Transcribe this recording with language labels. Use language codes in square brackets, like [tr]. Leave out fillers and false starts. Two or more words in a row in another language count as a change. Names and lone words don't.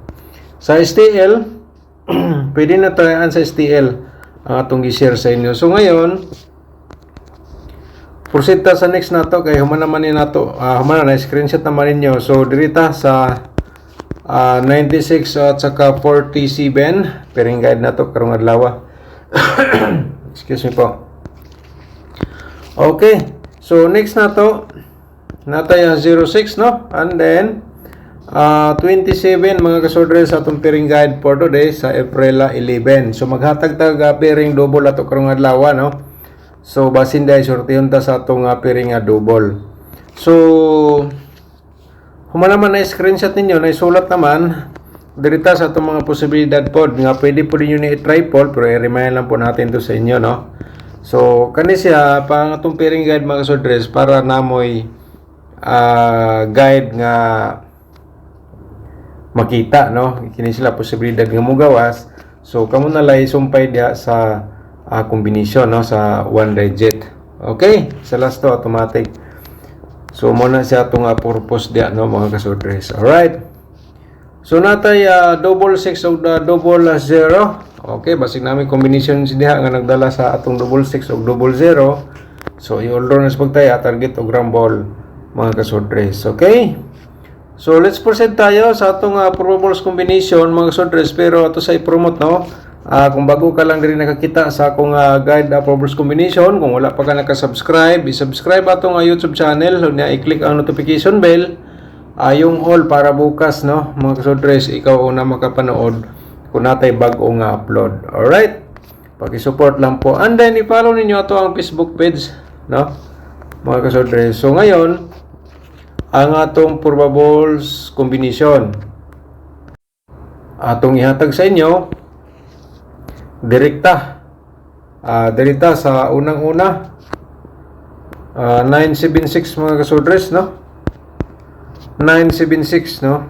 [ceb] Sa STL pwede na tayaan sa STL ang atong gi-share sa inyo. So ngayon proceed ta sa next nato kay human naman ni nato human na screenshot naman ninyo. So dirita sa 96 at saka 47 [en] pairing guide [ceb] nato karong adlaw. [en] Excuse me [ceb] po. Okay, so next na to natay 06 no, and then 27 mga kasordres sa atong [en] pairing guide for today [ceb] sa April 11. So maghatag tag [en] pairing double [ceb] ato karong adlaw no. So basin dai sortihon ta sa atong [en] pairing double. [ceb] So human naman na screenshot ninyo na isulat naman dirita sa atong mga posibilidad pod nga pwede po ninyo ni i-try po, pero i-remind lang po natin to sa inyo no. So kani siya pang atong [en] pairing guide [ceb] mga kasordres para namoy guide nga makita no, kini sila posibilidad nga mogawas. So kamo na lay sumpay diha sa combination no sa one digit. Okay, sa last to automatic. So mo na siya atong purpose diha no mga kasordres. [en] All right. [ceb] So natay double 6 o double 0. Okay, basig namin combination diha nga nagdala sa atong double 6 o double 0. So i-order na sa pagtaya target og rumble mga kasordres. [en] Okay? [ceb] So [en] let's proceed [tl] tayo [ceb] sa atong [en] probables combination [ceb] mga kasordres, pero ato sa i-promote no. Kung bago ka lang diri nakakita sa akong [en] guide probables combination, [ceb] kung wala pa ka naka-subscribe, i-subscribe atong YouTube channel, unya i-click ang [en] notification bell. [ceb] Yung all para bukas no mga kasordres ikaw una makapanood kung natay bag-o nga upload. [tl] Alright, paki-support lang po, [ceb] and then i-follow ninyo ato ang Facebook page no mga kasordres. So ngayon ang atong [en] probables combination [ceb] atong ihatag sa inyo direkta dirita sa unang-una 976 mga kasordres no, 976 no.